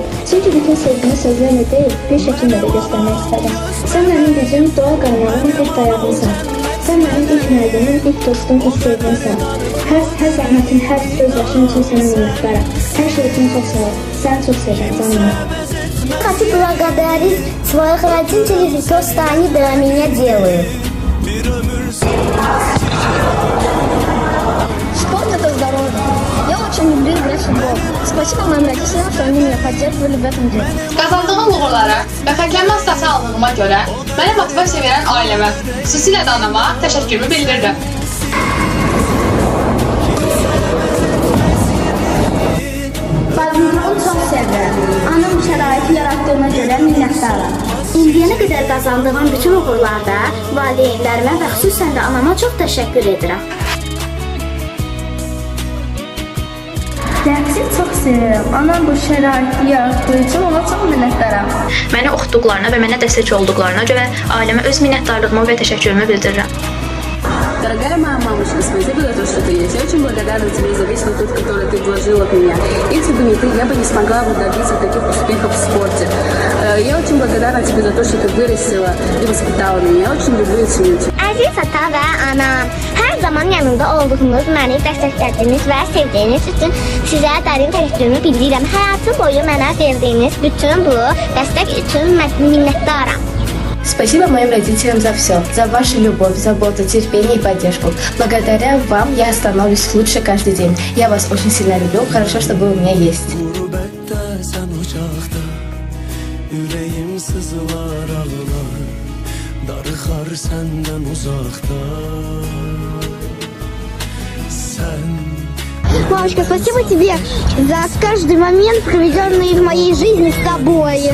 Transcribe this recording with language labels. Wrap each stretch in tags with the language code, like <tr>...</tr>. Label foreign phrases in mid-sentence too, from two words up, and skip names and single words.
<az>Çünki bütün sevgini sözlərlə deyil, bir şəkildə də göstərmək istədim. Sən mənim gücüm, doğa qaynağımın ilk dayağımsan. Sən mənim ilk müəllimim, ilk dostum, ilk sevgimsən. Hər zəhmətin, hər göz yaşın üçün sənə minnətdaram. Hər şey üçün çox sağ ol. Səni çox sevirəm, canım.</az> <ru>Хочу благодарить своих родителей за то, что они для меня делают. Спорт – это здоровье. Я очень люблю играть в футбол. Спасибо моим родителям, что они меня поддерживали в этом деле.</ru> <az>Qazandığım uğurlara və fərqlənməz stası aldığıma görə mənə motivasiya verən ailəmə, xüsusilə də anama təşəkkürümü bildirirəm. Badminton çok sevirəm. Anam şəraiti yarattığına görə minnətdaram. İndiyənə qədər qazandığım bütün uğurlarda valideynlərimə və xüsusən də anama çox təşəkkür edirəm. Rəqsi çox sevirəm. Anam bu şəraiti yaratdığı üçün ona çox minnətdaram. Məni oxutduqlarına və mənə dəstək olduqlarına görə ailəmə öz minnətdarlığımı və təşəkkürümü bildirirəm.</az> <ru>Дорогая моя мамочка, спасибо за то, что ты есть. Я очень благодарна тебе за весь тот труд, который ты вложила в меня. Если бы не ты, я бы не смогла добиться таких успехов в спорте. Я очень благодарна тебе за то, что ты вырастила и воспитала меня. Я очень люблю и ценю тебя.</ru> <az>Əziz ata və anam, hər zaman yanımda olduğunuz, məni dəstəklədiyiniz və sevdiyiniz üçün sizə dərin təşəkkürümü bildirirəm. Həyatım boyu mənə verdiyiniz bütün bu dəstək üçün minnətdaram.</az> <ru>Спасибо моим родителям за все, за вашу любовь, заботу, терпение и поддержку. Благодаря вам я становлюсь лучше каждый день. Я вас очень сильно люблю, хорошо, что вы у меня есть. Мамочка, спасибо тебе за каждый момент, проведенный в моей жизни с тобой.</ru>